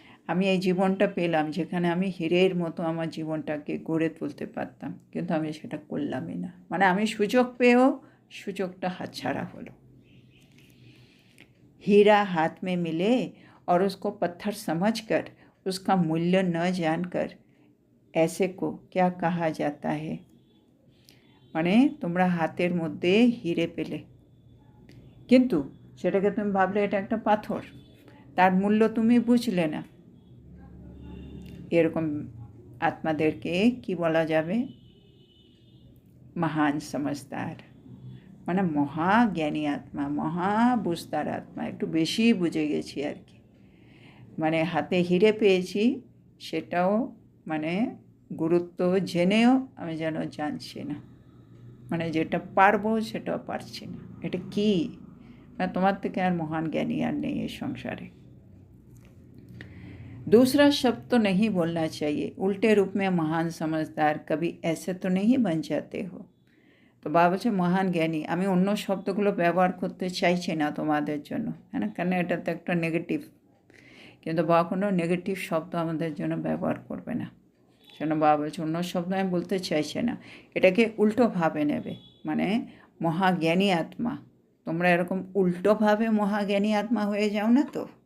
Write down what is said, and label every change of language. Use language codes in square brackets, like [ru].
[bn] আমি এই জীবনটা পেলাম যেখানে আমি হীরের মতো আমার জীবনটাকে গড়ে তুলতে পারতাম, কিন্তু আমি সেটা করলামই না, মানে আমি সুযোগ পেয়েও সুযোগটা হাতছাড়া হলো। [hi] हीरा हाथ में मिले और उसको पत्थर समझकर उसका मूल्य न जानकर ऐसे को क्या कहा जाता है? [bn] মানে তোমরা হাতের মধ্যে হিরে পেলে, কিন্তু সেটাকে তুমি ভাবলে এটা একটা পাথর, তার মূল্য তুমি বুঝলে না, এরকম আত্মাদেরকে কি বলা যাবে? মহান সমজদার, মানে মহাজ্ঞানী আত্মা, মহা বুঝতার আত্মা, একটু বেশি বুঝে গেছি আর কি, মানে হাতে হিরে পেয়েছি সেটাও মানে গুরুত্ব জেনেও আমি যেন জানছি না, মানে যেটা পারবো সেটাও পারছি না, এটা কি? মানে তোমার থেকে আর মহান জ্ঞানী আর নেই এই সংসারে। [hi] दूसरा शब्द तो नहीं बोलना चाहिए, उल्टे रूप में महान समझदार कभी ऐसे तो नहीं बन जाते हो। [bn] তো বাবা বলছে মহান জ্ঞানী, আমি অন্য শব্দগুলো ব্যবহার করতে চাইছি না তোমাদের জন্য, হ্যাঁ না, কারণ এটা তো একটা নেগেটিভ, কিন্তু বাবা কোনো নেগেটিভ শব্দ আমাদের জন্য ব্যবহার করবে না, সেজন্য বাবা বলছে অন্য শব্দ আমি বলতে চাইছি না, এটাকে উল্টোভাবে নেবে, মানে মহাজ্ঞানী আত্মা, তোমরা এরকম উল্টোভাবে মহাজ্ঞানী আত্মা হয়ে যাও না তো।